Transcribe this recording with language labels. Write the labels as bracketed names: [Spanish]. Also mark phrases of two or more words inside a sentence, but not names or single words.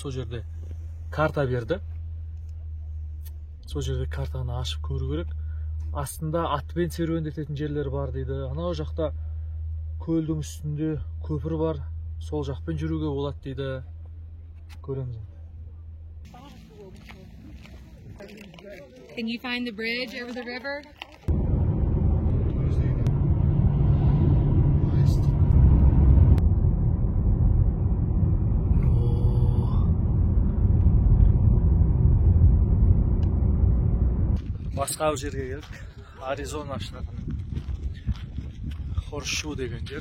[Kazakh] Сол жерде карта берді. Сол жерде картаны ашып көру керек. Астында атпен серуендететін жерлер бар дейді. Анау жақта көлдің үстінде көпір бар. Сол жақпен жүруге болады дейді. Көреміз. [English] Can you find the bridge over the river? [Kazakh] Басқа жерге келдік. Аризона штатының Хоршу деген жер.